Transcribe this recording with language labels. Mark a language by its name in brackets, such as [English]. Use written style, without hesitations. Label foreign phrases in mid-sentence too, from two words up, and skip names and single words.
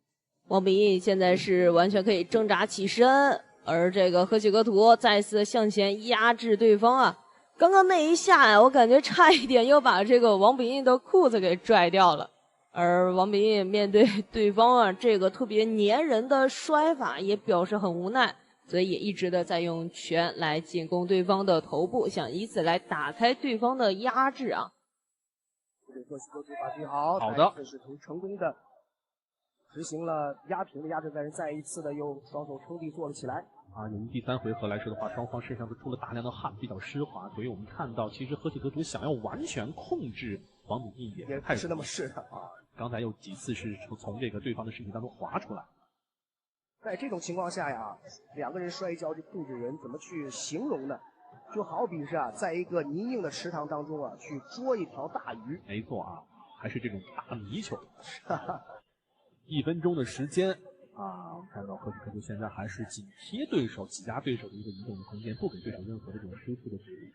[Chinese] 王秉義現在是完全可以掙扎起身，而這個河西格圖再次向前壓制對方啊！剛剛那一下呀，我感覺差一點又把這個王秉義的褲子給拽掉了。而王秉義面對對方啊這個特別粘人的摔法，也表示很無奈，所以也一直的在用拳來進攻對方的頭部，想以此來打開對方的壓制啊。河西格图發揮好，好的，這是成功的執行了壓平的壓制，但是再一次的又雙手撐地坐了起來。由於第3回合來說的話，雙方身上都出了大量的汗，比較濕滑，所以我們看到其實河西格圖想要完全控制王秉義也不是那麼是的啊。剛才有幾次是從這個對方的身體當中滑出來。在這種情況下呀，2個人摔跤這控制人怎麼去形容呢？就好比是在一個泥泞的池塘當中去捉一條大魚。沒錯啊，還是這種大泥鰍。1分鐘的時間我看到河西格圖現在還是緊貼對手、擠壓對手的一個移動的空間，不給對手任何的這種輸出的距離。